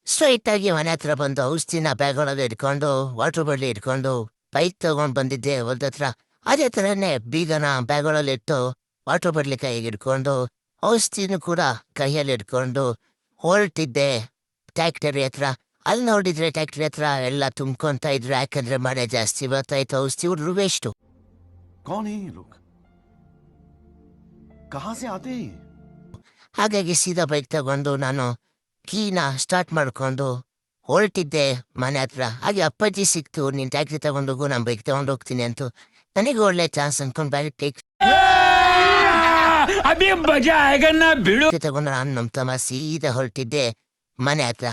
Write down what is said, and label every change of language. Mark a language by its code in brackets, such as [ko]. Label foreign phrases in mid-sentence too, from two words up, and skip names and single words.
[kn] ಸ್ಟ್ರೈಟ್ ಆಗಿ ಮನೆ ಹತ್ರ ಬಂದು ಔಷಧಿನ ಬ್ಯಾಗ್ ಒಳಗೆ ಇಟ್ಕೊಂಡು ವಾಟರ್ ಬಾಟ್ಲಿ ಇಟ್ಕೊಂಡು ಬೈಕ್ ತಗೊಂಡ್ ಬಂದಿದ್ದೆ ಹೊಲ್ದ ಹತ್ರ. ಅದೇ ಥರನೇ ಬೀಗನ ಬ್ಯಾಗ್ ಒಳಗೆ ಇಟ್ಟು ವಾಟರ್ ಬಾಟ್ಲಿ ಕೈಗೆ ಇಟ್ಕೊಂಡು ಔಷಧಿನೂ ಕೂಡ ಕೈಯಲ್ಲಿ ಇಟ್ಕೊಂಡು ಹೊರಟಿದ್ದೆ ಟ್ಯಾಕ್ಟರಿ ಹತ್ರ. ಅಲ್ಲಿ ನೋಡಿದ್ರೆ ಟ್ಯಾಕ್ಟರಿ ಹತ್ರ ಎಲ್ಲ ತುಂಬ್ಕೊಂತ ಇದ್ರು, ಯಾಕಂದ್ರೆ ಮಳೆ ಜಾಸ್ತಿ ಬರ್ತಾಯಿತ್ತು. ಔಷಧಿ ಹುಡ್ರು ವೇಸ್ಟು. [hi] कौन है ये लोग? कहाँ से आते हैं ये? [kn] ಹಾಗಾಗಿ ಸೀದಾ ಬೈಕ್ ತಗೊಂಡು ನಾನು ಕೀನ ಸ್ಟಾರ್ಟ್ ಮಾಡ್ಕೊಂಡು ಹೊರಟಿದ್ದೆ ಮನೆ ಹತ್ರ. ಹಾಗೆ ಅಪ್ಪಾಜಿ ಸಿಕ್ತು, ನೀನು ಟ್ಯಾಕ್ಸಿ ತಗೊಂಡೋಗು, ನಾನು ಬೈಕ್ ತಗೊಂಡು ಹೋಗ್ತೀನಿ ಅಂತು. ನನಗೆ ಒಳ್ಳೆ ಚಾನ್ಸ್ ಅನ್ಕೊಂಡು ಬ್ಯಾಗ್ ತಗೊಂಡು ನಾನು ನಮ್ಮ ತಮ್ಮ ಸೀದಾ ಹೊರಟಿದ್ದೆ ಮನೆ ಹತ್ರ.